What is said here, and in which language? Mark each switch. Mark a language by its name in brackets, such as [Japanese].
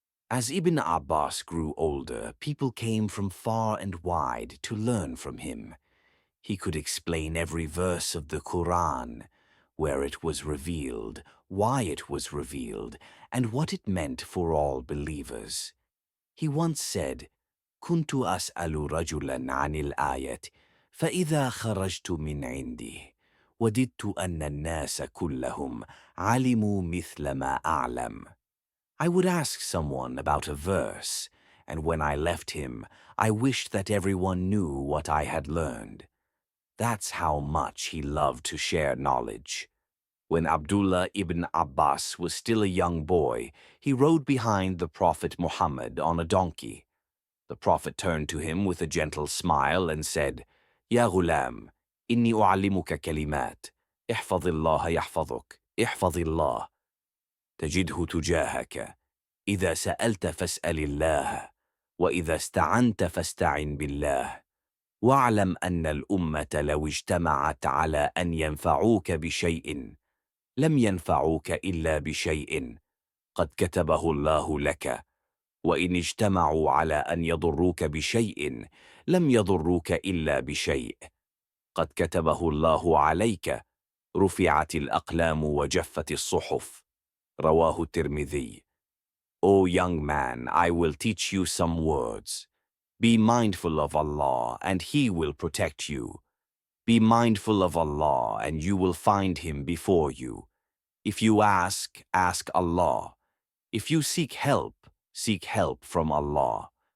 [English] As Ibn Abbas grew older, people came from far and wide to learn from him. He could explain every verse of the Quran, where it was revealed, why it was revealed, and what it meant for all believers. He once said, [Arabic] كنت أسأل رجلا عن الآية فإذا خرجت من عندي وددت أن الناس كلهم علموا مثل ما أعلم. I would ask someone about a verse, and when I left him, I wished that everyone knew what I had learned. [English] That's how much he loved to share knowledge. When Abdullah ibn Abbas was still a young boy, he rode behind the Prophet Muhammad on a donkey. The Prophet turned to him with a gentle smile and said, [Arabic] "Ya ghulam, inni u'allimuka kalimat. Ihfadillah yahfaduk. Ihfadillah. تجده تجاهك إذا سألت فاسأل الله وإذا استعنت فاستعن بالله واعلم أن الأمة لو اجتمعت على أن ينفعوك بشيء لم ينفعوك إلا بشيء قد كتبه الله لك وإن اجتمعوا على أن يضروك بشيء لم يضروك إلا بشيء قد كتبه الله عليك رفعت الأقلام وجفت الصحف." Rawahu Tirmidhi. [English] O young man, I will teach you some words. Be mindful of Allah, and He will protect you. Be mindful of Allah, and you will find Him before you. If you ask, ask Allah. If you seek help from Allah.